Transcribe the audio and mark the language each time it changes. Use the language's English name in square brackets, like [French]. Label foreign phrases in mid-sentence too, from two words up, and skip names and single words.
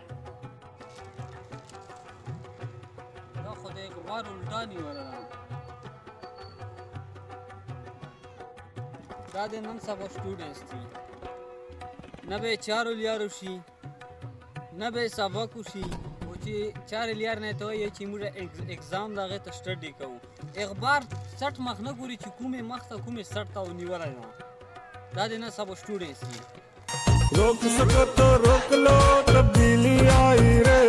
[Pashto] دا خو د غوار الټا نیوله ده دا د نن سبا سټوډنټس دي نه به یې چارو لیارو شي نه به یې سبق وشي خو چې چارې لیار نه ته وایي چې موږ اګزام د هغې ته سټډي کوو اخبار سټ مخ نه ګوري چې کومې مخ ته کومې سټ ته ونیولی ده دا د نن سبا سټوډنټس دي [Urdu] روک سکو تو روک لو تبدیلی آئی رے